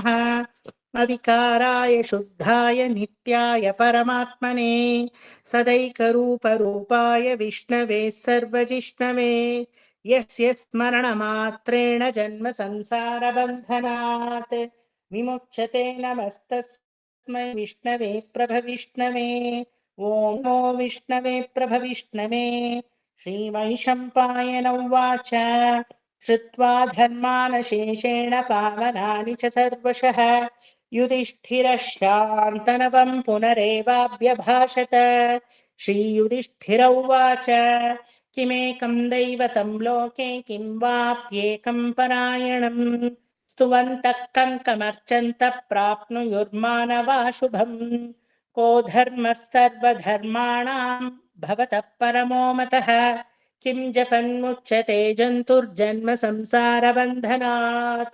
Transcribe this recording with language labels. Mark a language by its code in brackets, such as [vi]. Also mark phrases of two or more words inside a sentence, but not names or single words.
[sa] అవికారాయ శుద్ధాయ నిత్యాయ పరమాత్మనే సదైకరూపరూపాయ విష్ణవే సర్వజిష్ణవే. యస్య స్మరణమాత్రేణ జన్మ సంసార బంధనాత్ విముచ్యతే. నమస్తస్మై విష్ణవే ప్రభవిష్ణవే. ఓం నమో విష్ణవే ప్రభవిష్ణవే. श्रीवैशम्पायन उवाच श्रुत्वा धर्मानशेषेण पावनानि च सर्वशः युधिष्ठिरः शान्तनवं पुनरेवाभ्यभाषत। श्रीयुधिष्ठिर उवाच किमेकं दैवतं लोके किं वाप्येकं परायणम् स्तुवन्तः कङ्कमर्चन्तः प्राप्नुयुर्मानवा शुभम् को धर्मः सर्वधर्माणां भवतः परमो मतः किं जपन्मुच्यते जन्तुर्जन्म संसारबन्धनात्।